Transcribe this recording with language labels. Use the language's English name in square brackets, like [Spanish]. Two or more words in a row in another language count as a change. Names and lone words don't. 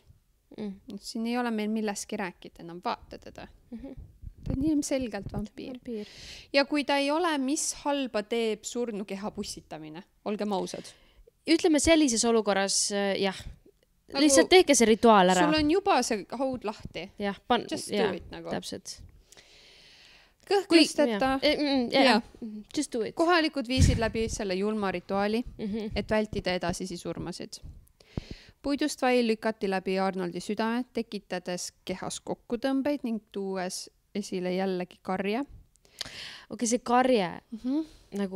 [Estonian] Siin ei ole meil milleski rääkida enam, vaata teda. Ta on ilmselgelt vampiir. Ja kui ta ei ole, mis halba teeb surnukeha pussitamine? Olgem ausad. Ütleme sellises olukorras, jah. Lihtsalt tehke see rituaal ära. Sul on juba see haud lahti. [English] Just do it nagu. [Estonian] Täpselt. Kõhklusteta. [English] Just do it. [Estonian] Kohalikud viisid läbi selle julma rituaali, et vältida edasisi surmasid. Puidust vail lükati läbi Arnoldi südame, tekitades kehas kokkutõmbeid ning tuues esile jällegi karje. Okei, see karje nagu...